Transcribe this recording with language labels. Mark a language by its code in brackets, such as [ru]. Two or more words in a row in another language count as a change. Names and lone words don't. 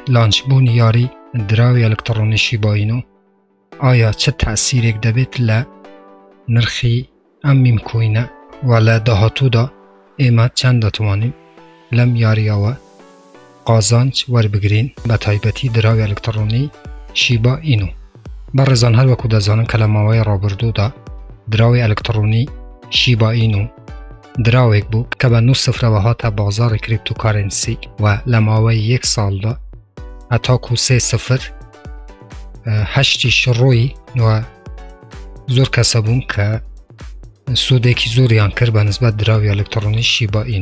[ckb] لانچ بوون یاری دراوی الکترونی شیبا اینو [fa] آیا چه [ckb] تأثیرێک دەبێت لە نرخی ئەم میمکوینە و لە داهاتوودا ئێمە چەند دەتوانین لەم یاریەوە قازانج وەربگرین بە تایبەتی دراوی ئەلکترۆنی شیبا ئینو. بەڕێزان هەروەکو دەزانن کە لە ماوەی ڕابردوودا دراوی ئەلکترۆنی شیبا ئینو دراوێک بوو کە بە 9 سفرەوە هاتە بازاری کریپتۆکارنسی و لە ماوەی 1 ساڵدا هەتاکو 3 سفر هەشتیش ڕۆی و زۆر کەسە بوون کە سوودێکی زۆریان کرد بە نسبەت دراوی ئەلکترۆنی شیبا ئینو.